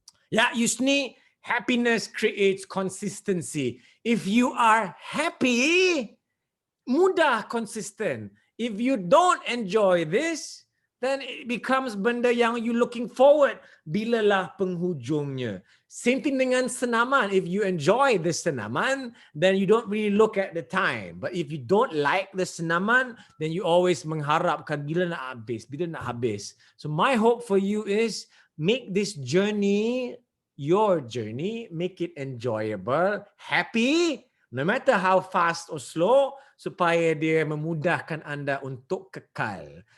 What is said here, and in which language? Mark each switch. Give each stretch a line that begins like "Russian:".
English: Ya, Yusni, happiness creates consistency. If you are happy,
Malay: mudah konsisten.
English: If you don't enjoy this, then it becomes
Malay: benda yang
English: you looking forward.
Malay: Bilalah penghujungnya.
English: Same thing
Malay: dengan senaman.
English: If you enjoy the senaman, then you don't really look at the time. But if you don't like the senaman, then you always
Malay: mengharapkan bila nak habis,
English: bila nak habis. So my hope for you is make this journey your journey, make it enjoyable, happy, no matter how fast or slow,
Malay: supaya dia memudahkan anda untuk kekal.